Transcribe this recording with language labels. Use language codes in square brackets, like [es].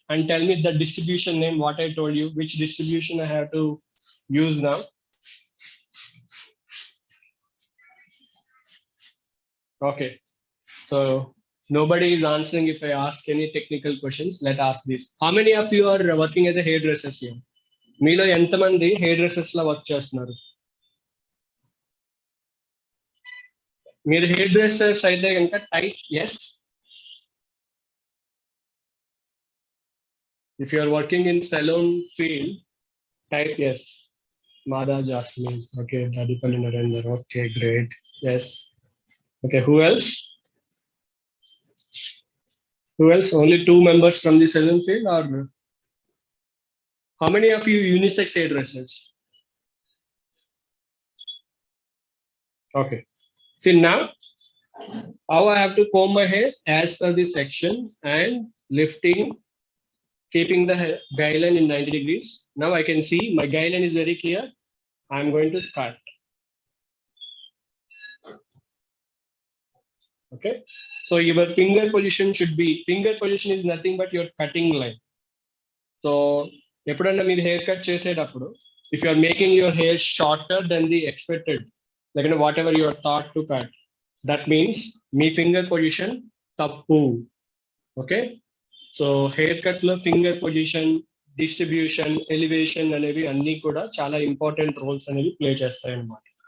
[en] And tell me the distribution name, what I told you, which distribution I have to use now. Okay, so nobody is answering if I ask any technical questions. Let's ask this. How many of you are working as a hairdresser here? [te] మీలో ఎంతమంది hair dresses లో work చేస్తున్నారు? మీరు hair dressers అయితే కనుక type yes. [en] If you are working in salon field, type yes. Mada Jasmine. Okay, Dadipalli Narendra. Okay, great. Yes. Okay, who else? Who else? Only 2 members from the salon field, or how many of you unisex hairdressers? Okay. See now, how I have to comb my hair as per the section and lifting, keeping the guideline in 90 degrees. Now I can see my guideline is very clear. I'm going to cut. Okay, so your finger position should be, finger position is nothing but your cutting line. [te] So ఎప్పుడన్నా మీరు hair cut చేసేటప్పుడు [en] if you are making your hair shorter than the expected, like whatever you are thought to cut, that means [te] మీ finger position తప్పు. Okay, so hair cut లో finger position, distribution, elevation అనేవి అన్ని కూడా చాలా important roles అనేవి play చేస్తాయి అన్నమాట.